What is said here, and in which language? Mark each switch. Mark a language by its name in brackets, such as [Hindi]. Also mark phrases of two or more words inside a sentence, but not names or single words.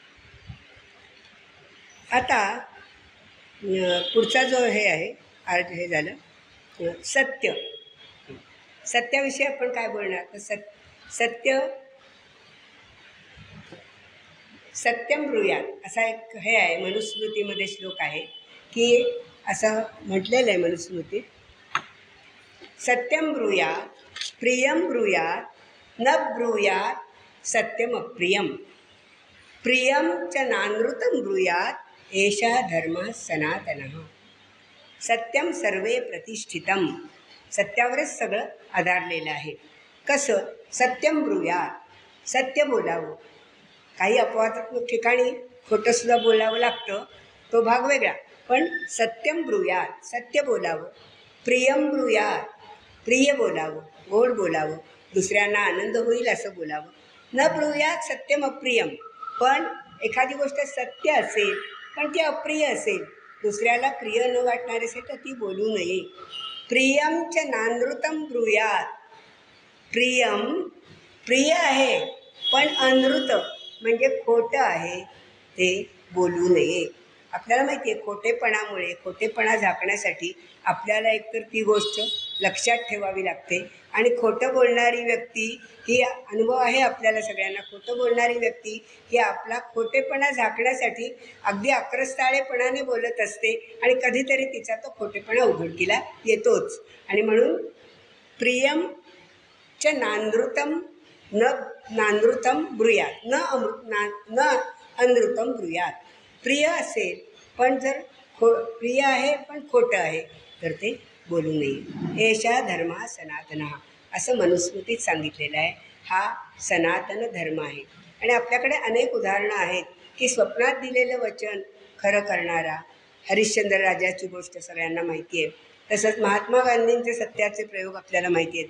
[Marathi] आता पुढचा जो हे आहे हे झालं सत्याविषयी आपण काय बोलणार, तर [Sanskrit] सत्यम ब्रूयात [Marathi] असा एक हे आहे, मनुस्मृतीमध्ये श्लोक आहे की असं म्हटलेलं आहे मनुस्मृतीत, [Sanskrit] सत्यम ब्रूयात प्रियम ब्रूयात न ब्रूयात सत्यम अप्रियम, प्रियम च नानृतं ब्रूयात एषा धर्म सनातनः. सत्यम सर्वे प्रतिष्ठितम, [Marathi] सत्यावरच सगळं आधारलेलं आहे. कसं, [Sanskrit] सत्यम ब्रूयात, [Marathi] सत्य बोलावं. काही अपवादात्मक ठिकाणी खोटंसुद्धा बोलावं लागतं, तो भाग वेगळा, पण [Sanskrit] सत्यम ब्रूयात [Marathi] सत्य बोलावं. [Sanskrit] प्रियम ब्रूयात [Marathi] प्रिय बोलावं, गोड बोलावं, दुसऱ्यांना आनंद होईल असं बोलावं. [Sanskrit] न ब्रूयात सत्यम अप्रियम, [Marathi] पण एखादी गोष्ट सत्य असेल पण ती अप्रिय असेल, दुसऱ्याला प्रिय न वाटणारे असेल तर ती बोलू नये. [Sanskrit] प्रियम च नानृतं ब्रूयात, [Marathi] प्रियम प्रिय आहे पण अनृत म्हणजे खोटं आहे ते बोलू नये. आपल्याला माहिती आहे खोटेपणा झाकण्यासाठी आपल्याला एकतर ती गोष्ट लक्षात ठेवावी लागते, आणि खोटं बोलणारी व्यक्ती ही, अनुभव आहे आपल्याला सगळ्यांना, खोटं बोलणारी व्यक्ती ही आपला खोटेपणा झाकण्यासाठी अगदी आक्रस्ताळेपणाने बोलत असते, आणि कधीतरी तिचा तो खोटेपणा उघडकीला येतोच. आणि म्हणून [Sanskrit] प्रियम च नानृतं ब्रूयात न अनृतं ब्रूयात. [Marathi] प्रिय असेल पण जर प्रिय आहे पण खोटं आहे तर ते बोलू नये. [Sanskrit] एषा धर्मा सनातनः [Marathi] असं मनुस्मृतीत सांगितलेलं आहे. हा सनातन धर्म आहे. आणि आपल्याकडे अनेक उदाहरणं आहेत की स्वप्नात दिलेलं वचन खरं करणारा, हरिश्चंद्र राजाची गोष्ट सगळ्यांना माहिती आहे. तसंच महात्मा गांधींचे सत्याचे प्रयोग आपल्याला माहिती आहेत.